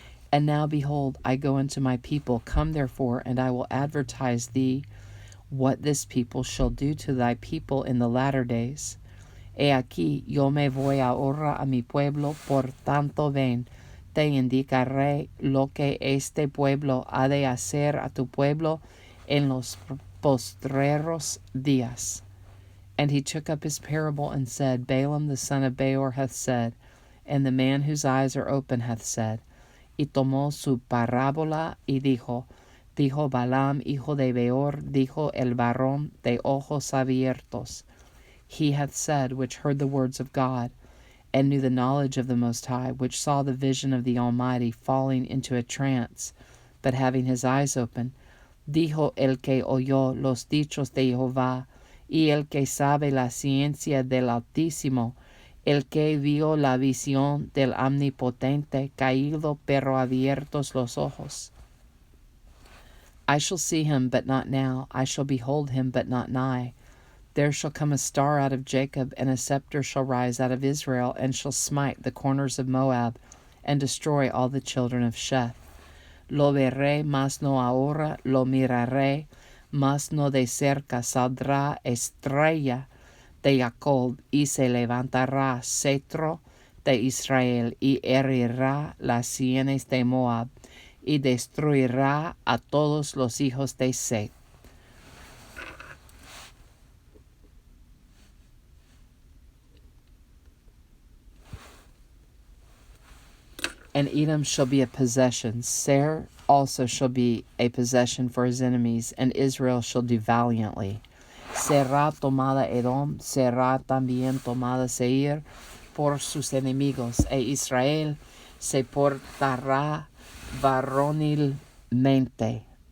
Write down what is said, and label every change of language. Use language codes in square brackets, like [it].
[en] And now behold, I go unto my people. Come therefore, and I will advertise thee what this people shall do to thy people in the latter days. [es] He aquí, yo me voy ahora a mi pueblo, por tanto ven, te indicaré lo que este pueblo ha de hacer a tu pueblo en los postreros días. [en] And he took up his parable and said, Balaam the son of Beor hath said, and the man whose eyes are open hath said. [es] Y tomó su parábola y dijo Balaam, hijo de Beor, dijo el varón de ojos abiertos. [en] He hath said, which heard the words of God, and knew the knowledge of the Most High, which saw the vision of the Almighty, falling into a trance, but having his eyes open. [es] Dijo el que oyó los dichos de Jehová, y el que sabe la ciencia del Altísimo, el que vio la visión del Omnipotente, caído pero abiertos los ojos. [en] I shall see him, but not now. I shall behold him, but not nigh. There shall come a star out of Jacob, and a scepter shall rise out of Israel, and shall smite the corners of Moab, and destroy all the children of Sheth. [es] Lo veré, mas no ahora, lo miraré, mas no de cerca. Saldrá estrella de Jacob, y se levantará cetro de Israel, y herirá las sienes de Moab, y destruirá a todos los hijos de Seth. [en] And Edom shall be a possession, Seir also shall be a possession for his enemies, and Israel shall do valiantly. [es] Será tomada Edom, será también tomada Seir por sus enemigos, e Israel se portará varonilmente.